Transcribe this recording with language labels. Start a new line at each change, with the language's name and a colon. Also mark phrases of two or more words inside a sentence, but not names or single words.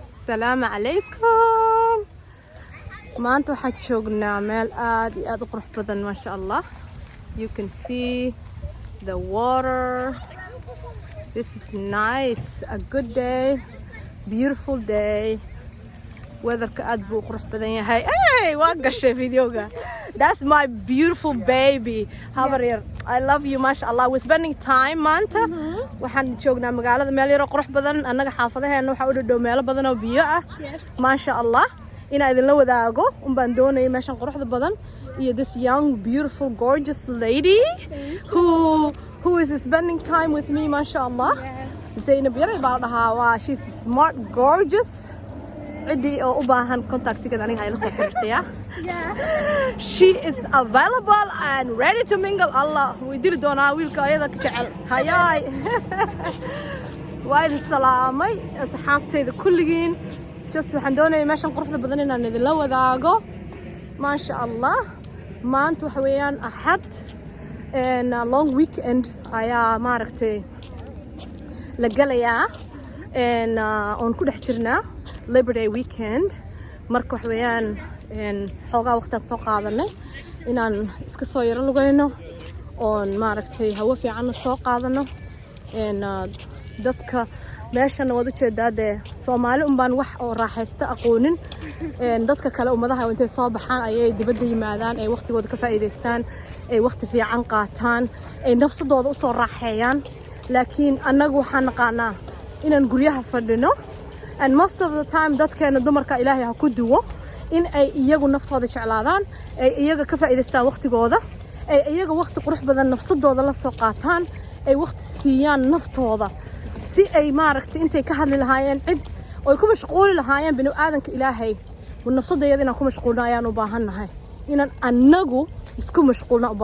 Arabic: السلام عليكم.
Somali: maanta waxaan joognaa meel aad iyo aad u qurux badan
Arabic: ma sha Allah.
English: You can see the water. This is nice, a good day, beautiful day.
Somali: weatherka aad buu qurux badan yahay. Hey, waa gashay videoga.
English: That's my beautiful baby. Habaryar, I love you
Arabic: ma sha Allah.
English: We're spending time maanta.
Somali: waxaan joognaa magaalada meel yar oo qurux badan. Annaga xaafadaheena waxa u dhow meelo badan oo biyo ah.
Arabic: Ma sha Allah.
Somali: ina idin la wadaago baan doonay meeshan quruxda badan iyo
English: this young beautiful gorgeous lady who is spending time with me
Arabic: ma sha Allah.
Somali: Zainab yar baa dhahaa waa
English: she's smart gorgeous.
Somali: cidii oo u baahan contactigeeda aniga ay la soo xiriirtay.
English: She is available and ready to mingle.
Somali: Allah way diri doonaa wiilka ayada ka jecel. Hayay. waa idin salaamay asxaabtayda kulligiin. just waxaan doonayaa meeshan quruxda badan inaan idin la wadaago
Arabic: ma sha Allah.
Somali: maanta waxa weeyaan axad
English: and a long weekend
Somali: ayaa maaragtay la galayaa and on ku dhex jirnaa Labor Day weekend. marka waxa weeyaan xoogaa waqtiga soo qaadanay inaan iska soo yaro lugayno oon maaragtay hawo fiican soo qaadano and dadka meeshan wada jeedaade Soomaali baan wax oo raaxaysta aqoonin dadka kale ummadaha intay soo baxaan ayay dibadda yimaadaan ay waqtigooda ka faa'iideystaan ay waqti fiican qaataan ay nafsadooda u soo raaxeeyaan laakiin annagu waxaan naqaanaa inaan guryaha fadhino
English: and most of the time
Somali: dadkeena dumarka Ilaahay ha ku duwo in ay iyagu naftooda jeclaadaan ay iyaga ka faa'iideystaan waqtigooda ay iyaga waqti qurux badan nafsadooda la soo qaataan ay waqti siiyaan naftooda si ay maaragtay intay ka hadli lahaayeen cid oo ku mashquuli lahaayeen binu aadanka Ilaahay nafsadayada inaan ku mashquulno ayaan u baahanahay inaan annagu isku mashquulno u